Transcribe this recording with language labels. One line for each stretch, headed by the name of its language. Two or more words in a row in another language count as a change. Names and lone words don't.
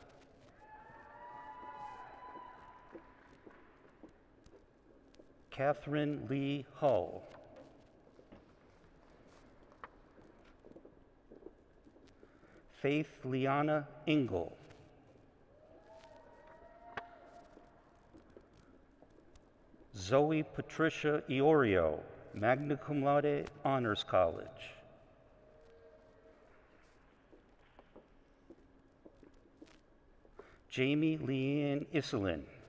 English: Catherine Lee Hull. Faith Liana Engel. Zoe Patricia Iorio,
Latin: magna cum laude,
English: Honors College. Jamie Leanne Iselin.